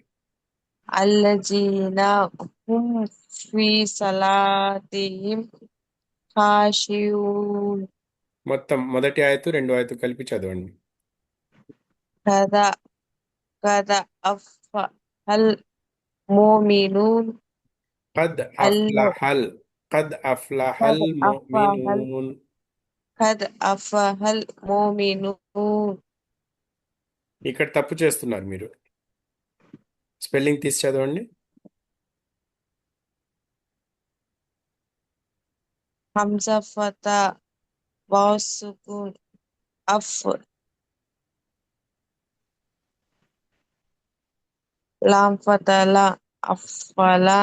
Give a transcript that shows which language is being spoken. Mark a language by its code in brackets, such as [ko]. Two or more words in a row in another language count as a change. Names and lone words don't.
[ar] الذين هم في صلاتهم خاشعون [te] మొత్తం మొదటి ఆయతు రెండు ఆయతు కలిపి చదవండి. [ar] قد قد أفلح المؤمنون قد అల్ల أفلح قد أفلح قد أفلح المؤمنون. قد أفلح المؤمنون [te] ఇక్కడ తప్పు చేస్తున్నారు మీరు. స్పెల్లింగ్ తీసి చదవండి. [ar] همزة فتحة واو سكون أف لام فتحة لا أفلا